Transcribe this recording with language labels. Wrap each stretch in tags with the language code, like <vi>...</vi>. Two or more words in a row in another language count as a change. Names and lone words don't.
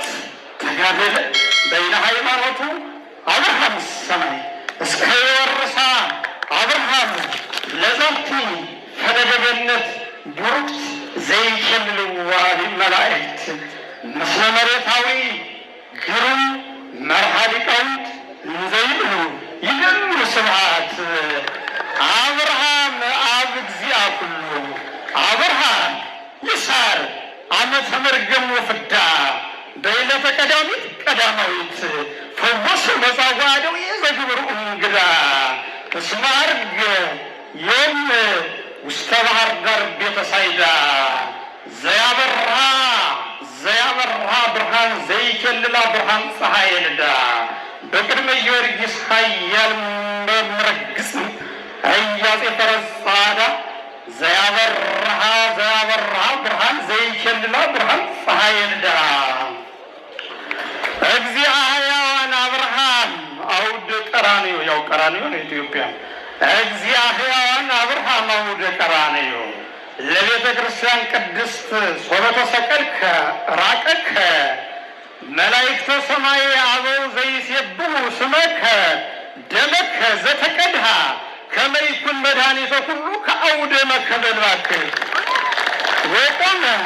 <gez>ተጋደለ በይነ ሃይማኖቱ አብርሃም ሰማዕት እስከ የወርሳ አብርሃም ለዛቲ ፈለገ ገነት ቡሩክት ዘይኬልልዋ መላእክት ምስለ መሬታዊ ግሩም መርሃ ሊቃውንት እንዘይብሉ ይደሉ ስብሐት አብርሃም አብ እግዚአ ኩሉ አብርሃም ይሳር ዓመተ መርገም ወፍዳ በዕለተ ቀዳሚት ቀዳማዊት ፈወሰ መጻጉዕ እደዌ ዘግብሩ እንግዳ እስመ ዐርገ ዮም ውስተ ባሕር ዳር ቤተ ሳይዳ ዘያበራ ብርሃን ዘይኬልላ ብርሃን ፀሐይ ልዳ በቅድመ ጊዮርጊስ ኃያል መረግስ አያጼ ፈረስ ጻዕዳ ዘያበራ ብርሃን ዘይኬልላ ብርሃን ፀሐይ ልዳ እግዚአ ሕያዋን አብርሃም አውደ ቀራንዮ</gez> <am>ያው ቀራንዮ ነው</am> <gez>ኢትዮጵያ እግዚአ ሕያዋን አብርሃም አውደ ቀራንዮ ለቤተ ክርስቲያን ቅድስት ሶበተ ሰቀልከ ራቀከ መላእክተ ሰማይ አበው ዘይሴብሑ ስመከ ደመከ ዘተቀድሃ ከመ ይኩን መድኃኒተ ኩሉ ከአውደ መከበልባክ ወቆመ</gez>